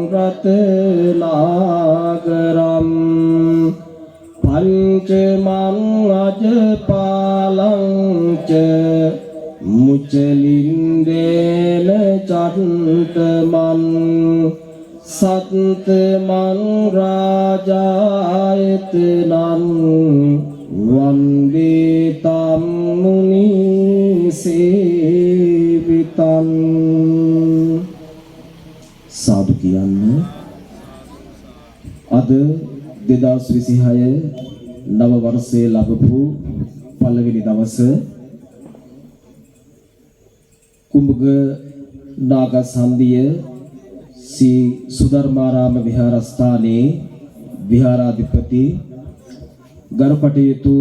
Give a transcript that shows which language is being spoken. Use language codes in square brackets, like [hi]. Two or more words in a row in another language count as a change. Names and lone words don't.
[pi] රතනාගරම් පංචමං අජපාලං ච මුචලින්දේන චත්තමං සත්තමං රාජායතනං වන්දේ තම් මුනි සේවිතං [si] සාදු කියන්නේ අද 2026 නව වර්ෂයේ ලැබපු පළවෙනි දවසේ කුඹග නාගසන්දිය ශ්‍රී සුධර්මාරාම විහාරස්ථානයේ විහාරාධිපති ගරුකටයුතු